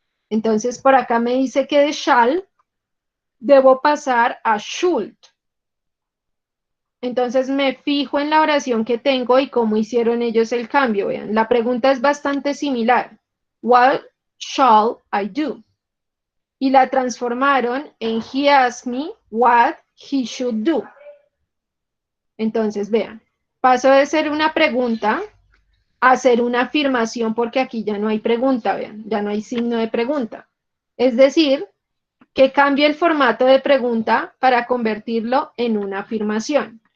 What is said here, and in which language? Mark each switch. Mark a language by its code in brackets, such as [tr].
[es] Entonces, por acá me dice que de shall debo pasar a should. Entonces me fijo en la oración que tengo y cómo hicieron ellos el cambio. Vean, la pregunta es bastante similar. [en] What shall I do? [es] Y la transformaron en [en] he asked me what he should do. [es] Entonces, vean, paso de ser una pregunta a ser una afirmación porque aquí ya no hay pregunta, vean, ya no hay signo de pregunta. Es decir, que cambie el formato de pregunta para convertirlo en una afirmación.